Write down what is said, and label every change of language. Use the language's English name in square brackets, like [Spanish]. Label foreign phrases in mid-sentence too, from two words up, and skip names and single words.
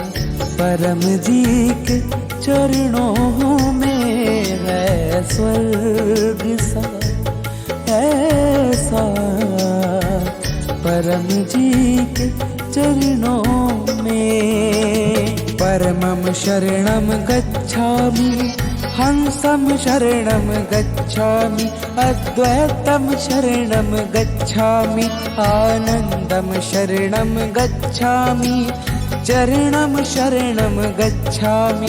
[Hindi] परम जी के चरणों में है स्वर्ग सा एहसास। परम जी के चरणों में [Sanskrit] परमं शरणं गच्छामि हंसं शरणं गच्छामि अद्वैतं शरणं गच्छामि आनन्दं शरणं गच्छामि चरणं शरणं गच्छामि।